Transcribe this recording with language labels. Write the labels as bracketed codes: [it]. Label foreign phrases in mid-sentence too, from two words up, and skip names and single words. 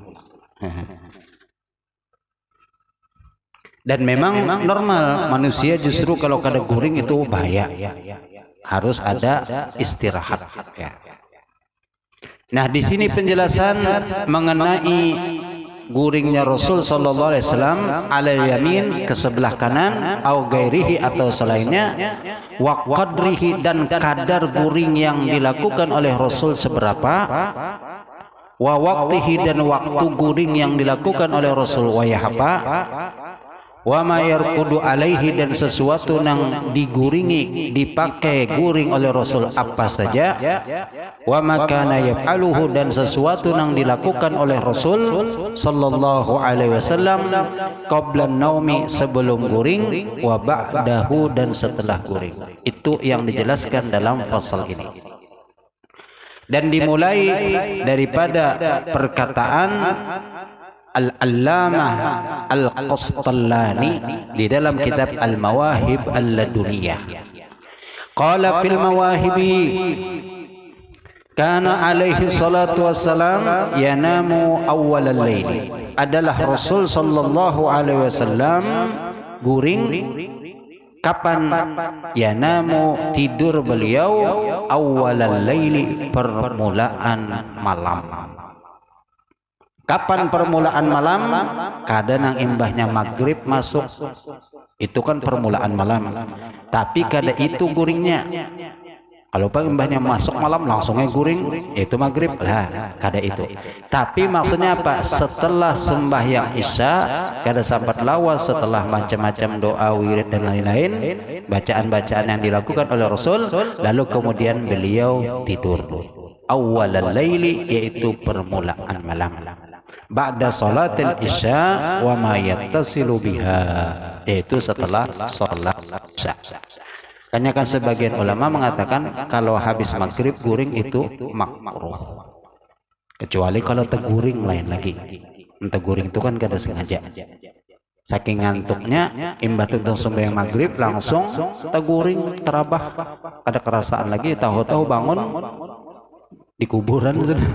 [bjn] Dan memang normal manusia justru kalau kada guring itu bahaya, harus ada istirahat ya. Nah di sini penjelasan mengenai guringnya Rasul [ar] صلى الله عليه وسلم على يمين, [bjn] ke sebelah kanan, [ar] أو غيره [bjn] atau selainnya, [ar] وقدره [bjn] dan kadar guring yang dilakukan oleh Rasul seberapa, [ar] ووقته [bjn] dan waktu guring yang dilakukan oleh Rasul wayahapa, [ar] وما يرقد عليه [bjn] dan sesuatu yang diguringi dipakai guring oleh Rasul apa saja, [ar] وما كان يفعله [bjn] dan sesuatu yang dilakukan oleh Rasul [ar] صلى الله عليه وسلم قبل نوم [bjn] sebelum guring, [ar] وبعده [bjn] dan setelah guring. [id] Itu yang dijelaskan dalam fasal ini. Dan dimulai daripada perkataan Al-Allamah Al-Qastallani di dalam kitab Al-Mawahib Al-Laduniyah. [ar] قال في المواهب كان عليه الصلاة والسلام ينام أول الليل. [bjn] Adalah Rasul [ar] صلى الله عليه وسلم [bjn] guring kapan? [id] Yanamu tidur beliau [ar] أول الليل, [id] permulaan malam. Kapan permulaan malam? [bjn] Kadang imbahnya maghrib masuk, itu kan permulaan malam. Tapi kada itu guringnya. Kalau imbahnya masuk malam langsungnya guring, itu maghrib lah, kada itu. Tapi maksudnya apa? Setelah sembahyang isya, kada sampat lawas, setelah macam-macam doa, [id] wirid dan lain-lain, bacaan-bacaan yang dilakukan oleh Rasul, lalu kemudian beliau tidur. [ar] أول الليل, [id] yaitu permulaan malam. [ar] بعد صلاة العشاء وما يتصل بها, [id] yaitu setelah salat isya. [bjn] Kan sebagian ulama mengatakan kalau habis maghrib guring itu makruh, kecuali kalau teguring lain lagi. Teguring itu kan kada sengaja, saking ngantuknya imbah tuntung sembahyang maghrib langsung teguring terabah, kada kerasaan lagi, tahu-tahu bangun di kuburan sudah.